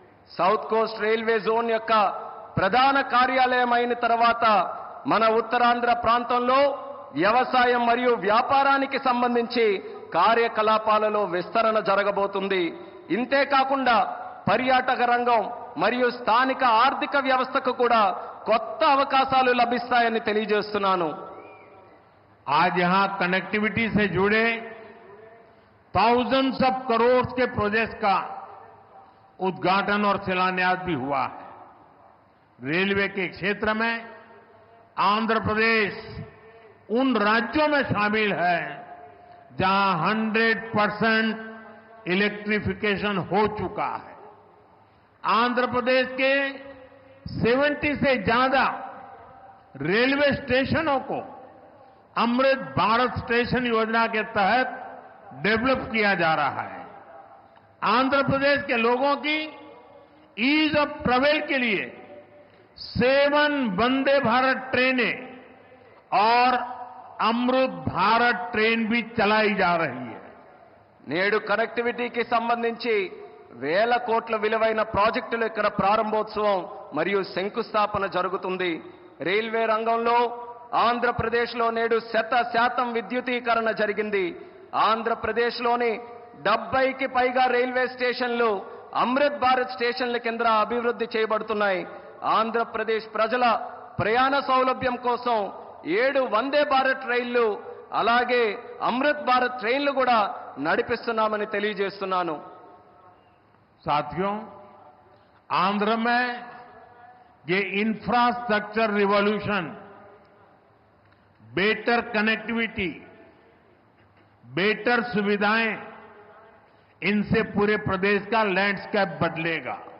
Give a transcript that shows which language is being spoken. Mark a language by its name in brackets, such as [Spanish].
[Telugu] South Coast railway zone యొక్క ప్రధాన కార్యాలయం అయిన తర్వాత మన ఉత్తరాంధ్ర ప్రాంతంలో వ్యవసాయం మరియు వ్యాపారానికి సంబంధించి కార్యకలాపాలలో విస్తరణ జరగబోతుంది. ఇంతే కాకుండా పర్యాటక రంగం మరియు స్థానిక ఆర్థిక వ్యవస్థకు కూడా కొత్త అవకాశాలు లభిస్తాయని తెలియజేస్తున్నాను. [Hindi] आज यहां कनेक्टिविटी से जुड़े thousands ऑफ करोड़ के प्रोजेक्ट्स का उद्घाटन और शिलान्यास भी हुआ है. रेलवे के क्षेत्र में आंध्र प्रदेश उन राज्यों में शामिल है जहां 100% इलेक्ट्रिफिकेशन हो चुका है. आंध्र प्रदेश के 70 से ज्यादा रेलवे स्टेशनों को अमृत भारत स्टेशन योजना के तहत डेवलप किया जा रहा है. आंध्र प्रदेश के लोगों की ईज ऑफ ट्रेवल के लिए 7 वंदे भारत ट्रेनें और अमृत भारत ट्रेन भी चलाई जा रही है. [Telugu] నేడు కనెక్టివిటీకి సంబంధించి వేల కోట్ల విలువైన ప్రాజెక్టుల ఇక్కడ ప్రారంభోత్సవం మరియు శంకుస్థాపన జరుగుతుంది. రైల్వే రంగంలో ఆంధ్రప్రదేశ్లో నేడు 100% విద్యుతీకరణ జరిగింది. ఆంధ్రప్రదేశ్లోని 70కి పైగా రైల్వే స్టేషన్లు అమృత్ భారత్ స్టేషన్ల కింద అభివృద్ధి చేయబడుతున్నాయి. ఆంధ్రప్రదేశ్ ప్రజల ప్రయాణ సౌలభ్యం కోసం 7 వందే భారత్ రైళ్లు అలాగే అమృత్ భారత్ ట్రైన్లు కూడా నడిపిస్తున్నామని తెలియజేస్తున్నాను. [Hindi] साथियों, आंध्र में ये infrastructure revolution, better connectivity, better सुविधाएं, इनसे पूरे प्रदेश का लैंडस्केप बदलेगा.